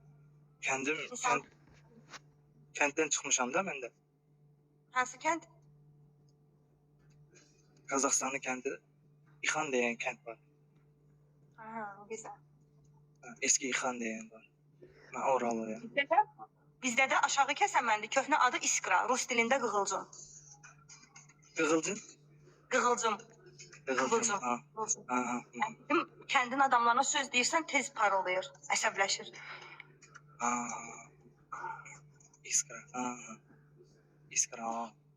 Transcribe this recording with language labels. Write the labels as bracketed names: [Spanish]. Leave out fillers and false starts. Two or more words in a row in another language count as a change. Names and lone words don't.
[Turkish] Kentten çıkmışam da ben de. [Azerbaijani] Hansı kənd? [Turkish] Kazakistan'ın kendi. İxan diyen kent var. Güzel. Eski İxan diyen var. Ben oralıyım. [Azerbaijani] Bizdə də aşağı Kəsəməndi. Köhnə adı İskra. Rus dilində qığılcım. [Turkish] Kıgılcın? [Azerbaijani] Qığılcım. [Turkish] Kıgılcın. [Azerbaijani] Bizim kəndin adamlarına söz deyirsən tez parıldayır, əsəbləşir. İskra. İskra.